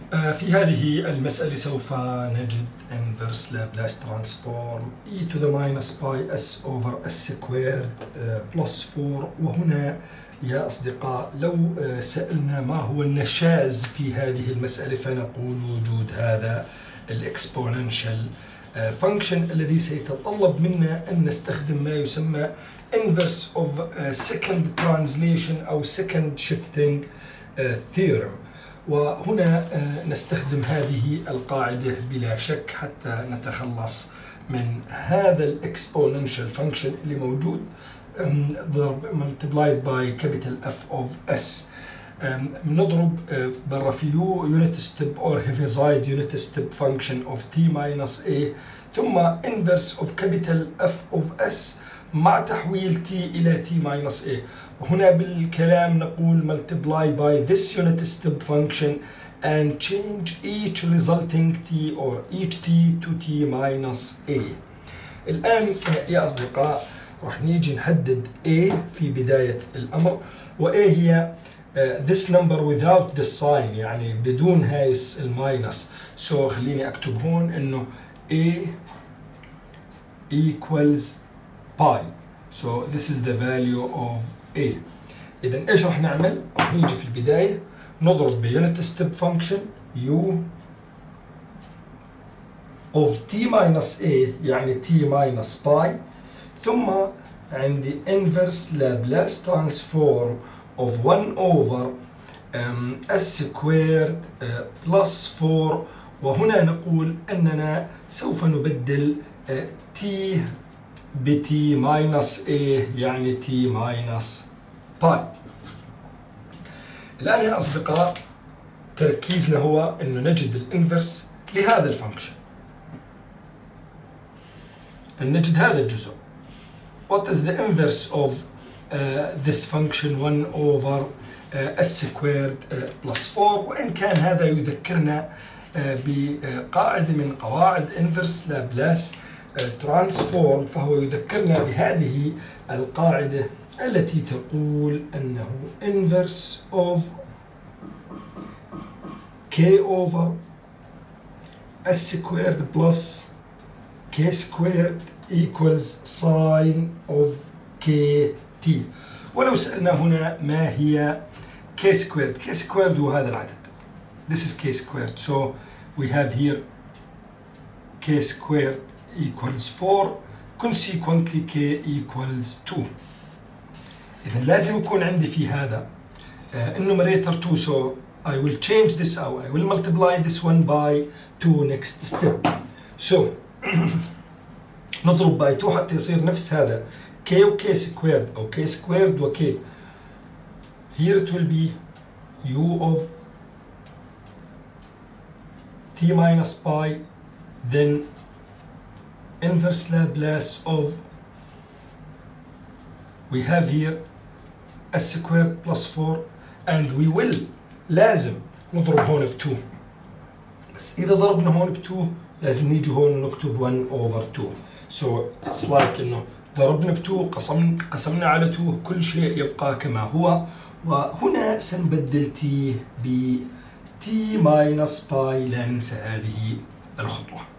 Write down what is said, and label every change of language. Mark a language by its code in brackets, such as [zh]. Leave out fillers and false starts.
[ar] في هذه المسألة سوف نجد [en] inverse Laplace transform e to the minus pi s over s squared plus 4. [ar] وهنا يا أصدقاء لو سألنا ما هو النشاز في هذه المسألة فنقول وجود هذا الاكسبوننشال function الذي سيتطلب منا أن نستخدم ما يسمى [en] inverse of second translation [ar] أو [en] second shifting theorem. [ar] وهنا نستخدم هذه القاعدة بلا شك حتى نتخلص من هذا الاكسبوننشال فانكشن اللي موجود ضرب [en] multiplied by capital F of S. [ar] نضرب برا في [en] unit step or heaviside unit step function of t minus a ثم inverse of capital F of S [ar] مع تحويل [en] t إلى t minus a. [ar] وهنا بالكلام نقول [en] multiply by this unit step function and change each resulting t or each t to t minus a. [ar] الآن يا أصدقاء راح نيجي نحدد a في بداية الأمر، و a هي [en] this number without this sign، [ar] يعني بدون هاي الماينس. so خليني أكتب هون إنه [en] a equals pi. so this is the value of a. [ar] إذا إيش راح نعمل؟ راح نيجي في البداية نضرب بيونت ستيب فانكشن [en] u of t minus a [ar] يعني t minus pi، ثم عندي [en] inverse Laplace transform of 1 over s squared plus 4. [ar] وهنا نقول أننا سوف نبدل t ب t minus a يعني t minus pi. الآن يا أصدقاء تركيزنا هو أنه نجد الانفرس لهذا الفانكشن، أن نجد هذا الجزء. [en] What is the inverse of this function 1 over s squared plus 4؟ [ar] وإن كان هذا يذكرنا بقاعدة من قواعد inverse Laplace transform، فهو يذكرنا بهذه القاعدة التي تقول أنه inverse of [en] k over s squared plus k squared equals sine of kt. [ar] ولو سألنا هنا ما هي k squared؟ k squared هو هذا العدد. [en] This is k squared. So we have here k squared equals 4. Consequently k equals 2. [ar] إذا لازم يكون عندي في هذا النوميريتور 2. [en] So I will change this out. I will multiply this one by 2 next step. [ar] So نضرب by 2 حتى يصير نفس هذا k و k squared أو k squared و k. [en] Here it will be u of t minus pi, then inverse Laplace of, we have here s squared plus 4, and we will [ar] لازم نضرب هون ب 2. بس إذا ضربنا هون ب 2 لازم نيجي هون نكتب 1 over 2. [en] So it's like [ar] إنه ضربنا ب 2 قسمنا على 2 كل شيء يبقى كما هو. وهنا سنبدل t ب t minus pi، لا ننسى هذه الخطوة.